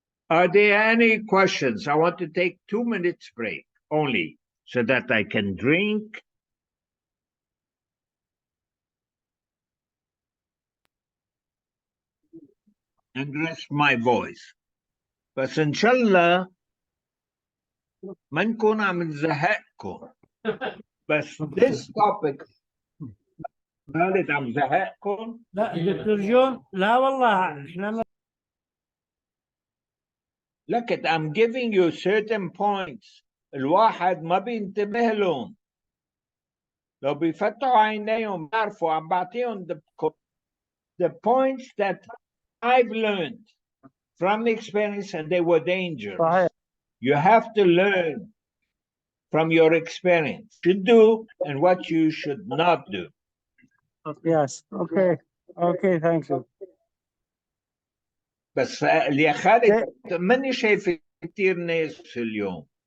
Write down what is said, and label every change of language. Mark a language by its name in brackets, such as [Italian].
[English] Are there any questions? I want to take 2 minutes break only so that I can drink and rest my voice. [Arabic] بس إن شاء الله ما نكون عم نزهقكم. بس [English] this topic [Arabic] خالد عم زهقكم؟ لا دكتور جون، لا والله احنا [English] Look at, I'm giving you certain points. [Arabic] الواحد ما بينتبه لهم. لو بيفتحوا عينيهم بيعرفوا عم بعطيهم [English] the points that I've learned from experience and they were dangerous. [Arabic] صحيح. [English] You have to learn from your experience. What you do and what you should not do. Yes. Okay. Okay. Thank you. [Arabic] بس يا خالد ماني شايف كثير ناس اليوم.